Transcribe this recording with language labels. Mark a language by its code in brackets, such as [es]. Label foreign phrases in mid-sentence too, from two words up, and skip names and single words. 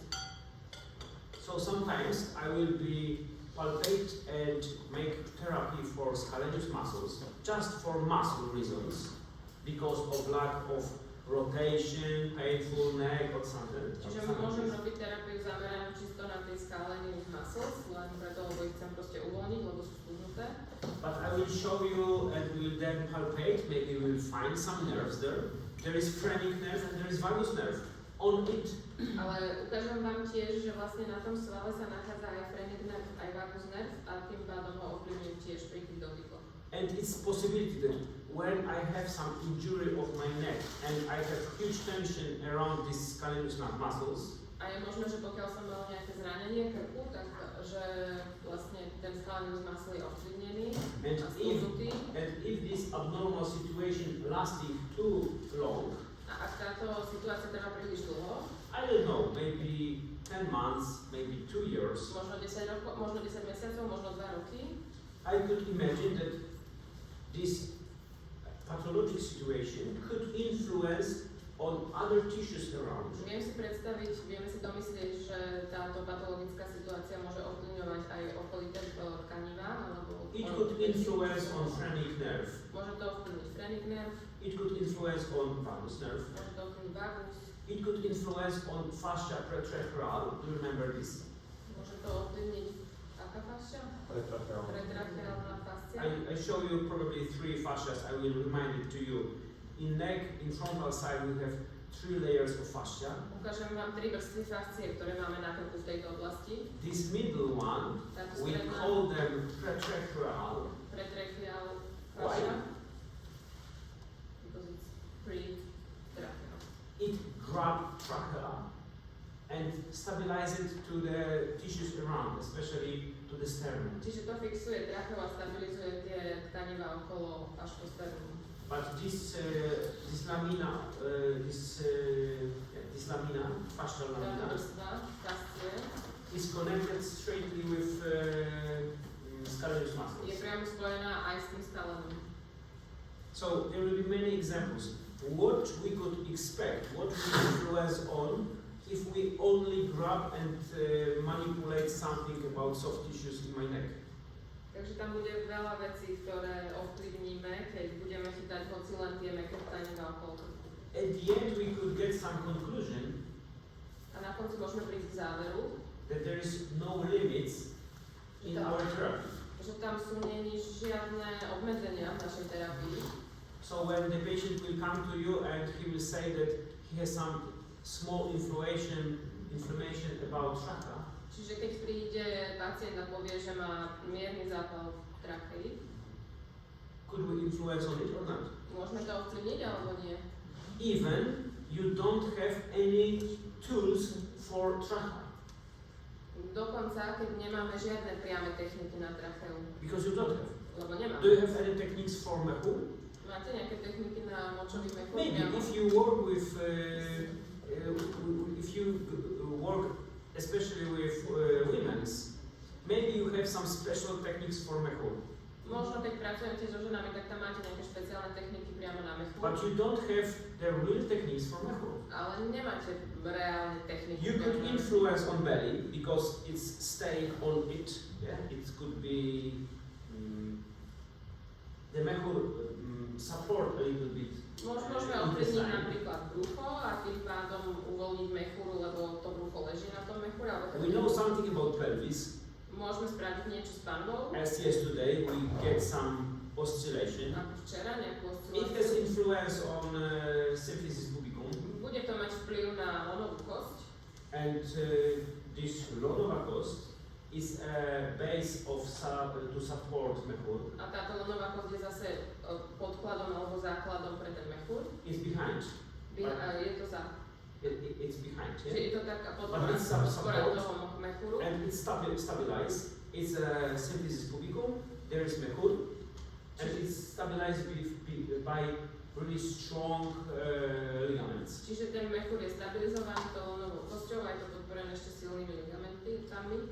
[en] So sometimes I will be palpate and make therapy for scalenius muscles just for muscle reasons because of lack of rotation, painful neck or something. [sk] Čiže môžem robiť terapiu zameranú čisto na tie [en] scalenius muscles, [sk] len preto, lebo ich chcem proste uvoľniť, lebo sú stuhnuté. [en] But I will show you and we will then palpate, maybe we will find some nerves there. There is phrenic nerve and there is vagus nerve. on it. [sk] Ale ukážem vám tiež, že vlastne na tom svale sa nachádza aj phrenic nerv, aj vagus nerv a tým pádom ho ovplyvňujú tiež pri tých dotykoch. [en] And it's possibility that when I have some injury of my neck and I have huge tension around these scalenus muscles, [sk] a je možné, že pokiaľ som mal nejaké zranenie krku, tak že vlastne ten [en] scalenus muscle [sk] je ovplyvnený [en] and [sk] a stiahnutý. [en] if this abnormal situation lasting too long, [sk] A ak táto situácia trvá príliš dlho, [en] I don't know, maybe 10 months, maybe 2 years, [sk] možno 10 rokov, možno 10 mesiacov, možno 2 roky, [en] I could imagine that this pathologic situation could influence on other tissues around. [sk] viem si predstaviť, vieme si domyslieť, že táto patologická situácia môže ovplyvňovať aj okolité tkanivá, alebo [en] It could influence on phrenic nerve. [sk] môže to ovplyvniť phrenic nerv, [en] It could influence on vagus nerve. [sk] môže to ovplyvniť vagus, [en] It could influence on fascia pretracheal. Do you remember this? [sk] môže to ovplyvniť aká fascia? Pretracheálna fascia. [en] I show you probably 3 fascias. I will remind it to you. In neck, in frontal side, we have 3 layers of fascia. [sk] Ukážem vám 3 vrstvy fascie, ktoré máme na krku v tejto oblasti. [en] This middle one, [sk] Táto [en] we [sk] stredná [en] call them pretracheal. [sk] pretracheal [en] Why? [sk] fascia. [en] Because it's pre-tracheal. It grabs trachea and stabilize it to the tissues around, especially to the sternum. [sk] Čiže to fixuje tracheu a stabilizuje tie tkanivá okolo až po sternum. [en] But this lamina, this lamina, fascial [sk] Táto [en] lamina, [sk] vrstva fascie [en] is connected straightly with scalenus [sk] je [en] muscles. [sk] priamo spojená aj s tým skalenom. [en] So there will be many examples. What we could expect, what we influence on, if we only grab and manipulate something about soft tissues in my neck. [sk] Takže tam bude veľa vecí, ktoré ovplyvníme, keď budeme chytať hoci len tie mäkké tkanivá okolo krku. [en] At the end we could get some conclusion [sk] A na konci môžeme prísť k záveru, [en] that there is no limits in our therapy. [sk] že tam sú není žiadne obmedzenia v našej terapii. [en] So when the patient will come to you and he will say that he has some small inflammation about trachea, [sk] Čiže keď príde pacient a povie, že má mierny zápal v trachei, [en] could we influence on it or not? [sk] môžeme to ovplyvniť alebo nie? [en] Even you don't have any tools for trachea, [sk] Dokonca, keď nemáme žiadne priame techniky na tracheu, [en] because you don't have. [sk] lebo nemáme. [en] Do you have any techniques for mechu? [sk] Máte nejaké techniky na močový mechúr? [en] Maybe if you work with, if you work especially with women's, maybe you have some special techniques for mechu. [sk] Možno keď pracujete so ženami, tak tam máte nejaké špeciálne techniky priamo na mechúr. [en] But you don't have the real techniques for mechu. [sk] Ale nemáte reálne techniky. [en] You could influence on belly because it's staying on it. Yeah, it could be the mechu support a little bit. [sk] Môžeme ovplyvniť napríklad brucho a tým pádom uvoľniť mechúru, lebo to brucho leží na tom mechúre. [en] We know something about pelvis. [sk] Môžeme spraviť niečo s panvou. [en] As yesterday, we get some oscillation. [sk] Ako včera nejakú [en] It has [sk] osciláciu. [en] influence on symphysis pubicum, [sk] Bude to mať vplyv na lonovú kosť. [en] and this [sk] lonova cost [en] is a base of to support mechur. [sk] A táto lonová kosť je zase podkladom alebo základom pre ten mechúr. [en] It's behind. [sk] Je to za. [en] It's behind, [sk] Čiže [en] yeah. [sk] je to taká [en] But it's some [sk] podpora [en] support. [sk] toho mechúru. [en] And it's stabilized. It's a symphysis pubicum. There is mechur, and it's stabilized by really strong ligaments. [sk] Čiže ten mechúr je stabilizovaný tou lonovou kosťou a je to podporené ešte silnými ligamentami.